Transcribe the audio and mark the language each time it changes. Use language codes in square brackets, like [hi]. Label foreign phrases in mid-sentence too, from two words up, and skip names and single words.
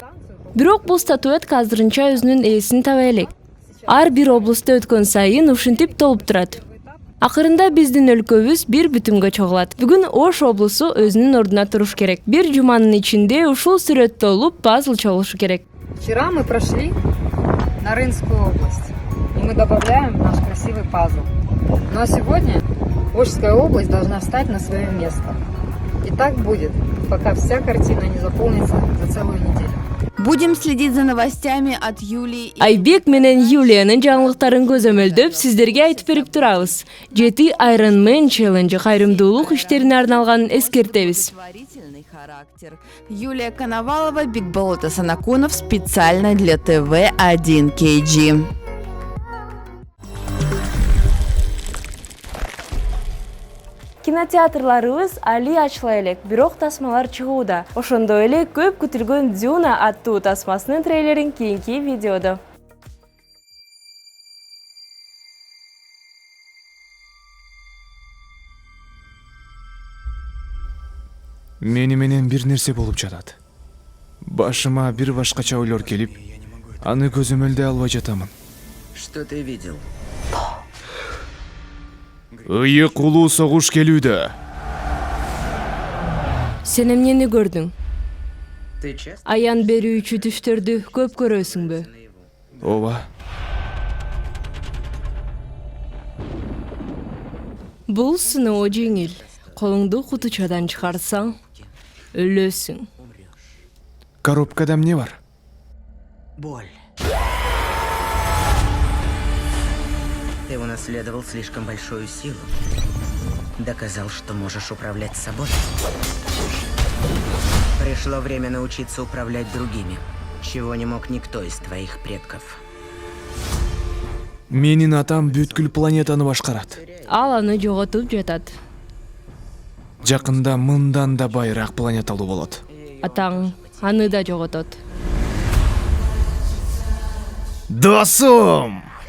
[ky] Бирок бул статуэтка азырынча өзүнүн ээсин таба элек. Ар бир облустта өткөн сайын ушинтип толуп турат. Акырында биздин өлкөбүз бир бүтүмгө чогулат. Бүгүн Ош облусу өзүнүн ордуна туруш керек. Бир жуманын ичинде ушул сүрөт толуп, пазл чогулушу керек. [ru] Вчера мы прошли Нарынскую область, и мы добавляем в наш красивый пазл. Ну а сегодня Ошская область должна встать на свое место. И так будет, пока вся картина не заполнится за целую неделю. Будем следить за новостями от Юлии. [ky] Айбек менен Юлиянын жаңылыктарын көзөмөлдөп сиздерге айтып берип турабыз. 7 Iron Man Challenge кайрымдуулук иштерине арналганын эскертебиз. [ru] Юлия Коновалова, Бигболот Асанакунов специально для ТВ1 KG. [ky] Кинотеатрларыбыз али ачыла элек, бирок тасмалар чыгууда. Ошондой эле көп күтүлгөн Дюна аттуу тасмасынын трейлерин кийинки видеодо. Мени менен бир нерсе болуп жатат. Башыма бир башкача ойлор келип, аны көзөмөлдөй албай жатамын. [ru] Что ты видел? [ky] Ыйык улуу согуш келүүдө. Сен эмнени көрдүң? [ru] Ты часто? [ky] Аян берүүчү түштөрдү көп көрөсүңбү? Ооба. Бул сыноо жеңил. Колуңду кутучадан чыгарсаң, өлөсүң. Коробкада эмне бар? [ru] Боль. Ты унаследовал слишком большую силу. Доказал, что можешь управлять собой. Пришло время научиться управлять другими, чего не мог никто из твоих предков. [ky] Менин атам бүткүл планетаны башкарат. Ал аны жоготуп жатат. Жакында мындан да байыраак планеталуу болот. Атаң аны да жоготот. Досум!